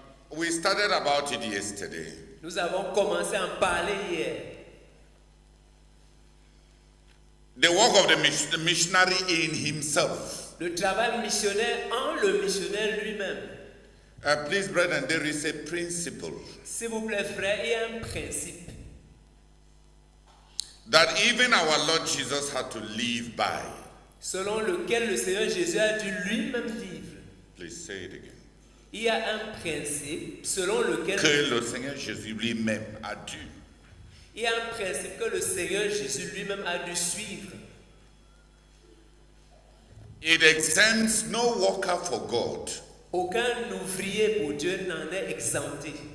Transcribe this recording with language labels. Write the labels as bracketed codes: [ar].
[en] we studied about it yesterday. [fr] Nous avons commencé à en parler hier. [en] The work of the missionary in himself. [fr] Le travail missionnaire en le missionnaire lui-même. [en] Please, brethren, there is a principle [fr] S'il vous plaît, frère, il y a un principe [en] that even our Lord Jesus had to live by. [fr] selon lequel le Seigneur Jésus a dû lui-même vivre. [en] Please say it again. [fr] Il y a un principe selon lequel Que le Seigneur Jésus lui-même a dû. il y a un principe que le Seigneur Jésus lui-même a dû suivre. [en] It exempts no worker for God [fr] Aucun ouvrier pour Dieu n'en est exempté.